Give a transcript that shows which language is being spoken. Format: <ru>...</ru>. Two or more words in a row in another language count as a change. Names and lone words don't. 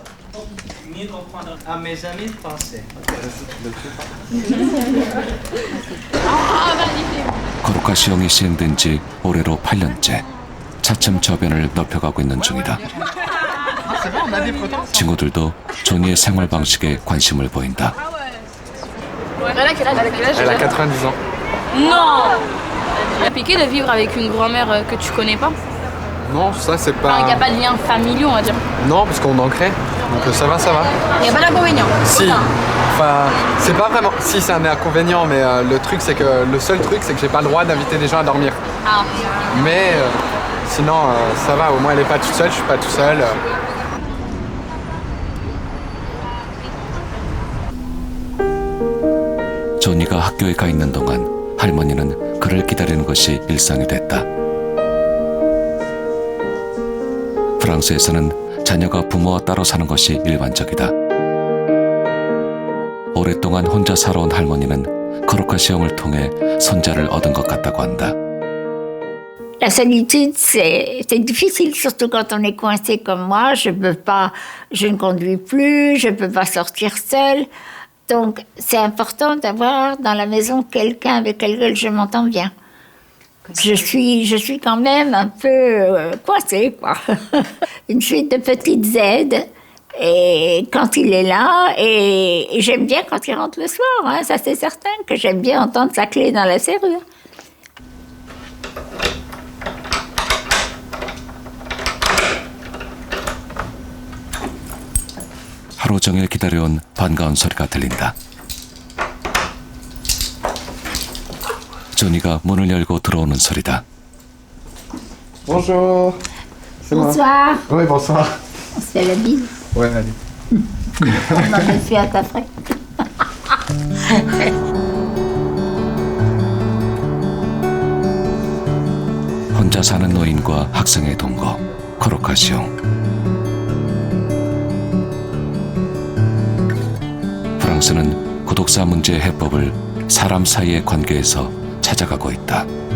<ko>코로카시 형이 시행된 지 올해로 8년째 차츰 저변을 넓혀가고 있는 중이다. 친구들도 조니의 생활 방식에 관심을 보인다.</ko> <fr>Elle a quel âge? Elle a 90 ans. Non. Il a piqué de vivre avec une grand-mère que tu connais pas? Non, ça c'est Enfin, il n'y a pas de lien familial, on va dire. Non, parce qu'on en crée. Donc ça va, ça va. Il n'y a pas d'inconvénient. Si. Enfin, c'est pas vraiment. Si, c'est un inconvénient, mais le seul truc, c'est que j'ai pas le droit d'inviter des gens à dormir. Ah. Mais sinon, ça va. Au moins, elle est pas toute seule, je suis pas tout seul.</fr> <ko>조니가 학교에 가 있는 동안 할머니는 그를 기다리는 것이 일상이 됐다. 프랑스에서는 자녀가 부모와 따로 사는 것이 일반적이다. 오랫동안 혼자 살아온 할머니는 코로카시 형을 통해 손자를 얻은 것 같다고 한다.</ko> <fr>La solitude, c'est difficile, surtout quand on est coincé comme moi. Je ne conduis plus, je ne peux pas sortir seule. Donc, c'est important d'avoir dans la maison quelqu'un avec lequel je m'entends bien. Je suis quand même un peu coincée, quoi. Une suite de petites aides. Et quand il est là, et j'aime bien quand il rentre le soir, hein, ça c'est certain, que j'aime bien entendre sa clé dans la serrure.</fr> <ko>하루 종일 기다려온 반가운 소리가 들린다. 조니가 문을 열고 들어오는 소리다.</ko> <fr>Bonjour. C'est moi. Bonsoir. Oui, bonsoir. On se fait la bise. Ouais, allez. On en fait à ta frère.</fr> <ko>혼자 사는 노인과 학생의 동거 코로카시 형. 프랑스는 고독사 문제의 해법을 사람 사이의 관계에서 찾아가고 있다.</ko>